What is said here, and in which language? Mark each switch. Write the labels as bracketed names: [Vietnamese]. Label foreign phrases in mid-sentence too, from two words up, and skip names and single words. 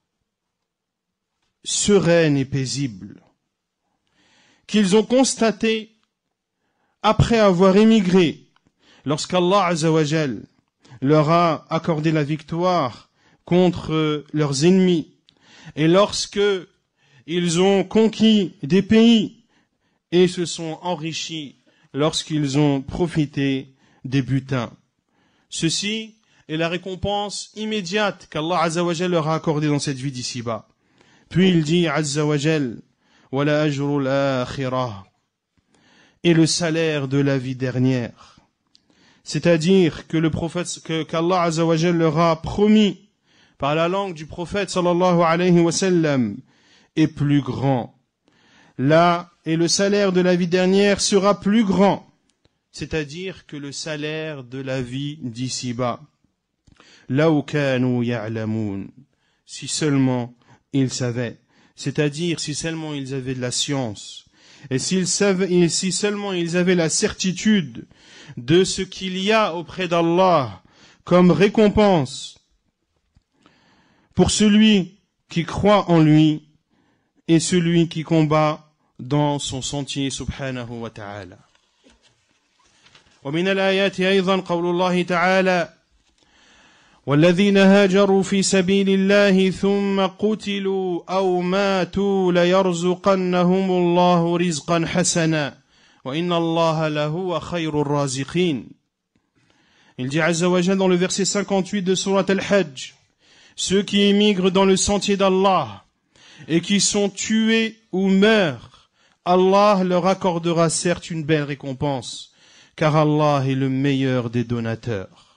[French] sereine et paisible, qu'ils ont constaté après avoir émigré, lorsqu'Allah Azzawajal leur a accordé la victoire contre leurs ennemis, et lorsque ils ont conquis des pays et se sont enrichis lorsqu'ils ont profité des butins. Ceci est la récompense immédiate qu'Allah Azzawajal leur a accordée dans cette vie d'ici-bas. Puis il dit Azzawajal, [Arabic] ولأجر الآخرة, [French] et le salaire de la vie dernière. C'est-à-dire que le prophète, qu'Allah Azzawajal leur a promis par la langue du prophète [Arabic] صلى الله عليه وسلم [French] est plus grand. Là, et le salaire de la vie dernière sera plus grand. C'est-à-dire que le salaire de la vie d'ici-bas. [Arabic] لو كانوا يعلمون. [French] Si seulement ils savaient. C'est-à-dire si seulement ils avaient de la science. Et si seulement ils avaient la certitude de ce qu'il y a auprès d'Allah comme récompense pour celui qui croit en lui et celui qui combat dans son sentier [Arabic] سبحانه وتعالى. ومن الآيات أيضا قول الله تعالى والذين هاجروا في سبيل الله ثم قتلوا أو ماتوا ليرزقنهم الله رزقا حسنا وإن الله لهو خير الرازقين. [French] Il dit [Arabic] عز وجل [French] dans le verset 58 de Surat Al-Hajj, ceux qui émigrent dans le sentier d'Allah et qui sont tués ou meurent, Allah leur accordera certes une belle récompense, car Allah est le meilleur des donateurs.